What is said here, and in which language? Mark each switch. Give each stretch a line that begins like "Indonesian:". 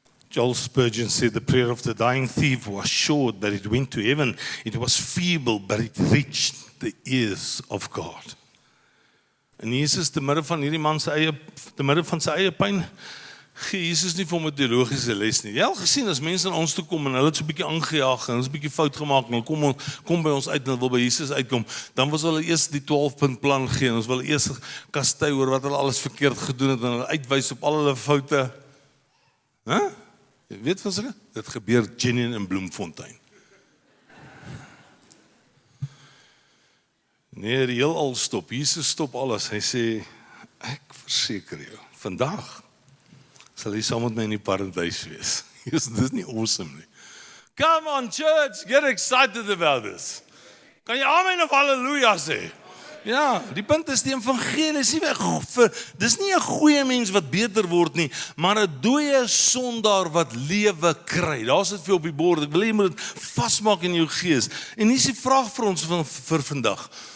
English: Joel Spurgeon said the prayer of the dying thief was short, but it went to heaven. It was feeble, but it reached the ears of God.
Afrikaans: En Jesus, te midde van hierdie man te midde van sy eie pyn, gee Jesus nie vir hom 'n teologiese les nie. Jy het al gesien as mense na ons toe kom en hulle het so 'n bietjie aangejaag en ons 'n bietjie fout gemaak en hulle kom by ons uit en hulle wil by Jesus uitkom, dan was hulle eers die 12-punt plan gee en ons wil eers kastei oor wat hulle alles verkeerd gedoen het en hulle uitwys op al hulle foute. Jy weet van sulke? Dit gebeur genuine in Bloemfontein. Nee, die heelal stop. Jesus stop alles. Hy sê, ek verseker jou, vandag sal jy saam met my in die paradys wees. Dis nie awesome nie.
English: Come on church, get excited about this.
Afrikaans: Kan jy amen of halleluja sê? Ja, die punt is die evangelie is nie dis nie 'n goeie mens wat beter word nie, maar 'n dooie sondaar wat lewe kry. Daar's dit vir op die bord. Ek wil hê jy moet dit vasmaak in jou gees. En hier is die vraag vir ons vir vandag.